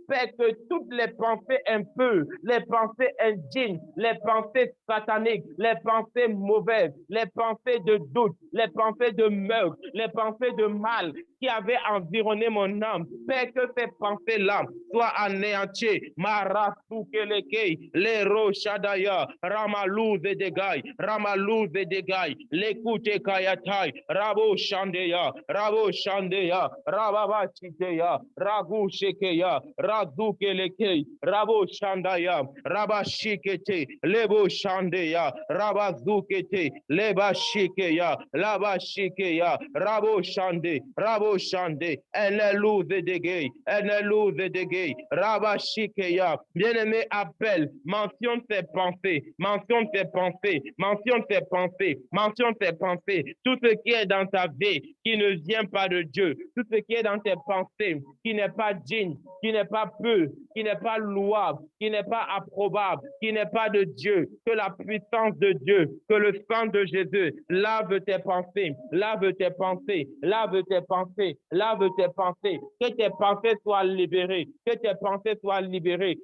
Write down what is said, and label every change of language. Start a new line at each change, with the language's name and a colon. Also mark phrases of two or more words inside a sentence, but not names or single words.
French: Père, que toutes les pensées impures, les pensées indignes, les pensées sataniques, les pensées mauvaises, les pensées de doute, les pensées de meurtre, les pensées de mal qui avaient environné mon âme, Père, que ces pensées-là soient anéanties. Marasukelekei, les rochadaya, Ramalouz et Degaï, Ramalouz et Degaï, l'écoute Kayatai, Rabo Shandeya, Rabo Shandeya, Rababa Chiteya, Ragu Shekeya, Razukelekei, Rabo Shandaya, Rabashikete, Lebo Shandeya, Rabazukete, Leba Shikeya, Laba Shikeya, Rabo Shande, Rabo Shande, Enelouze Degay, Enelouze Degay, Rabashikeya. Bien-aimé, appelle, mentionne tes pensées, mentionne tes pensées, mentionne tes pensées, mentionne tes pensées. Tout ce qui est dans ta vie qui ne vient pas de Dieu, tout ce qui est dans tes pensées qui n'est pas digne, qui n'est pas pur, qui n'est pas louable, qui n'est pas approbable, qui n'est pas de Dieu, que la puissance de Dieu, que le sang de Jésus lave tes pensées, lave tes pensées, lave tes pensées, lave tes pensées, que tes pensées soient libérées, que tes pensées soient libérées.